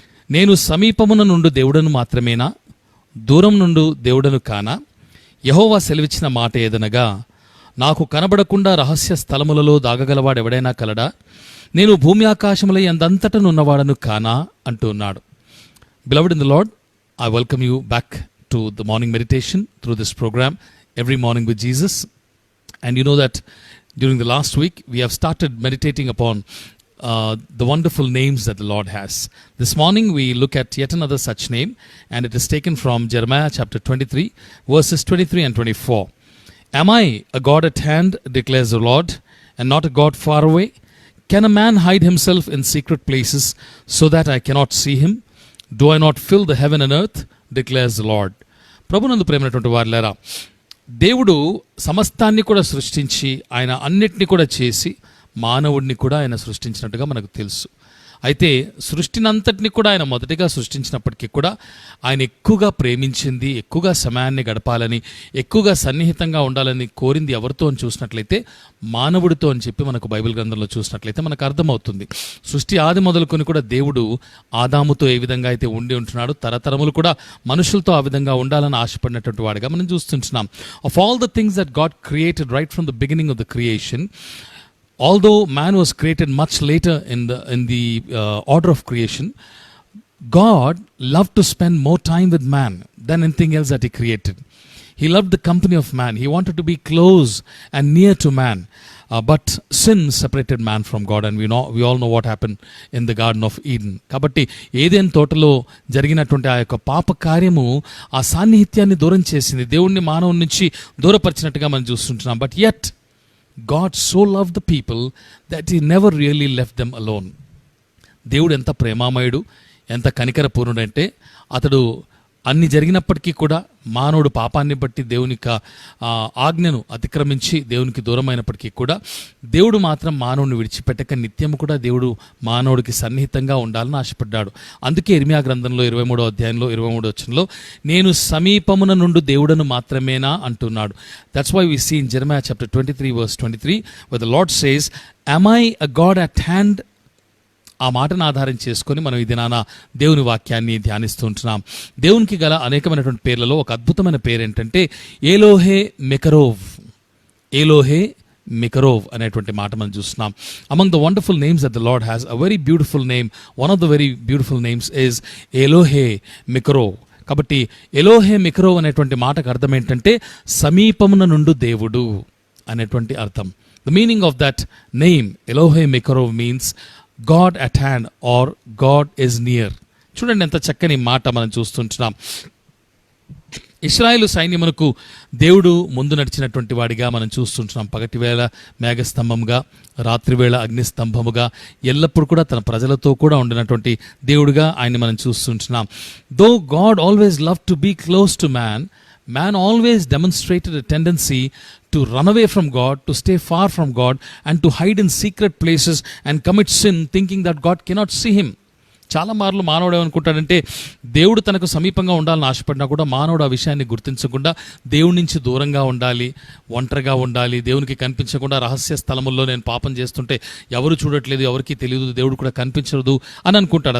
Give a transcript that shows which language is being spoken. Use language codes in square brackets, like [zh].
[te] నేను సమీపమున నుండి దేవుడను మాత్రమేనా, దూరం నుండి దేవుడను కానా? యెహోవా సెలవిచ్చిన మాట ఏదనగా, నాకు కనబడకుండా రహస్య స్థలములలో దాగగలవాడెవడైనా కలడా? నేను భూమి ఆకాశముల యందంతటనున్నవాడను కానా అంటున్నాడు. [en] Beloved in the Lord, I welcome you back to the morning meditation through this program, Every Morning with Jesus. And you know that during the last week, we have started meditating upon the wonderful names that the Lord has. This morning, we look at yet another such name, and it is taken from Jeremiah chapter 23, verses 23 and 24. Am I a God at hand, declares the Lord, and not a God far away? Can a man hide himself in secret places so that I cannot see him? Do I not fill the heaven and earth, declares the Lord. [te] ప్రభునందు ప్రేమైనటువంటి వారులారా, దేవుడు సమస్తాన్ని కూడా సృష్టించి ఆయన అన్నిటినీ కూడా చేసి మానవుడిని కూడా ఆయన సృష్టించినట్టుగా మనకు తెలుసు. అయితే సృష్టినంతటిని కూడా ఆయన మొదటిగా సృష్టించినప్పటికీ కూడా ఆయన ఎక్కువగా ప్రేమించింది, ఎక్కువగా సమయాన్ని గడపాలని, ఎక్కువగా సన్నిహితంగా ఉండాలని కోరింది ఎవరితో అని చూసినట్లయితే మానవుడితో అని చెప్పి మనకు బైబిల్ గ్రంథంలో చూసినట్లయితే మనకు అర్థమవుతుంది. సృష్టి ఆది మొదలుకొని కూడా దేవుడు ఆదాముతో ఏ విధంగా అయితే ఉండి ఉంటున్నాడు, తరతరములు కూడా మనుషులతో ఆ విధంగా ఉండాలని ఆశపడినటువంటి వాడిగా మనం చూస్తుంటున్నాం. [en] Of all the things that God created right from the beginning of the creation, although man was created much later in the order of creation, God loved to spend more time with man than anything else that he created. He loved the company of man. He wanted to be close and near to man. But sin separated man from God, and we all know what happened in the Garden of Eden. [te] Kabatti ఏదెన్ తోటలో జరిగినటువంటి ఆ యొక్క పాప కార్యము ఆ సాన్నిహిత్యాన్ని దూరం చేసింది, దేవుణ్ణి మానవుని నుంచి దూరపరిచినట్టుగా మనం చూస్తుంటున్నాం. [en] But yet God so loved the people that he never really left them alone. [te] దేవుడు ఎంత ప్రేమామయుడు, ఎంత కనికరపూర్ణుడంటే అతడు అన్ని జరిగినప్పటికీ కూడా మానవుడు పాపాన్ని బట్టి దేవుని ఆజ్ఞను అతిక్రమించి దేవునికి దూరమైనప్పటికీ కూడా దేవుడు మాత్రం మానవుని విడిచిపెట్టక నిత్యము కూడా దేవుడు మానవుడికి సన్నిహితంగా ఉండాలని ఆశపడ్డాడు. అందుకే ఇర్మియా గ్రంథంలో 23వ అధ్యాయంలో 23వ వచనంలో నేను సమీపమున నుండి దేవుడను మాత్రమేనా అంటున్నాడు. [en] That's why we see in Jeremiah chapter 23 verse 23 where the Lord says, am I a God at hand? [te] ఆ మాటను ఆధారం చేసుకొని మనం ఈ దినాన దేవుని వాక్యాన్ని ధ్యానిస్తూ ఉంటున్నాం. దేవునికి గల అనేకమైనటువంటి పేర్లలో ఒక అద్భుతమైన పేరు ఏంటంటే ఏలోహే మెకరోవ్. ఏలోహే మెకరోవ్ అనేటువంటి మాట మనం చూస్తున్నాం. [en] Among the wonderful names that the Lord has, a very beautiful name, one of the very beautiful names is Elohei Mikarov. [te] కాబట్టి ఎలోహే మెకరోవ్ అనేటువంటి మాటకు అర్థం ఏంటంటే సమీపమున నుండు దేవుడు అనేటువంటి అర్థం. [en] The meaning of that name Elohei Mikarov means God at hand or God is near. [te] చూడండి ఎంత చక్కని మాట మనం చూస్తుంటున్నాం. ఇశ్రాయేలు సైన్యమునకు దేవుడు ముందు నడిచినటువంటి వాడిగా మనం చూస్తుంటున్నాం. పగటివేళ మేఘస్తంభముగా, రాత్రివేళ అగ్నిస్తంభముగా, ఎల్లప్పుడూ కూడా తన ప్రజలతో కూడా ఉండినటువంటి దేవుడిగా ఆయన్ని మనం చూస్తుంటున్నాం. [en] Though God always love to be close to man, man always demonstrated a tendency to run away from God, to stay far from God, and to hide in secret places and commit sin thinking that God cannot see him. [te] చాలా మార్లు మానవుడు ఏమనుకుంటాడంటే దేవుడు తనకు సమీపంగా ఉండాలని ఆశపడినా కూడా మానవుడు ఆ విషయాన్ని గుర్తించకుండా దేవుడి నుంచి దూరంగా ఉండాలి, ఒంటరిగా ఉండాలి, దేవునికి కనిపించకుండా రహస్య స్థలముల్లో నేను పాపం చేస్తుంటే ఎవరు చూడట్లేదు, ఎవరికి తెలియదు, దేవుడు కూడా కనిపించదు అని అనుకుంటాడు.